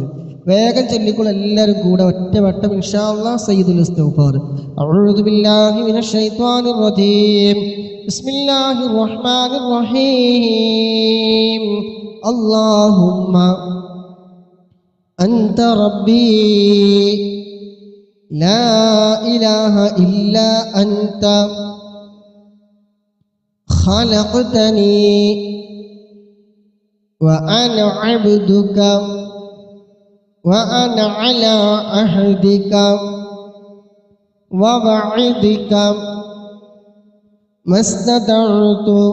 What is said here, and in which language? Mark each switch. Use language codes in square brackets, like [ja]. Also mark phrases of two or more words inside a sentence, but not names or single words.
[ml] വേഗം ചൊല്ലിക്കോളൂ എല്ലാവരും കൂടെ ഒറ്റവട്ടം [ar] إن شاء الله سيد الاستغفار. أعوذ بالله من الشيطان الرجيم. بسم الله الرحمن الرحيم. اللهم أنت ربي لا إله إلا أنت خلقتني وأنا عبدك وأنا على عهدك ووعدك ما استطعت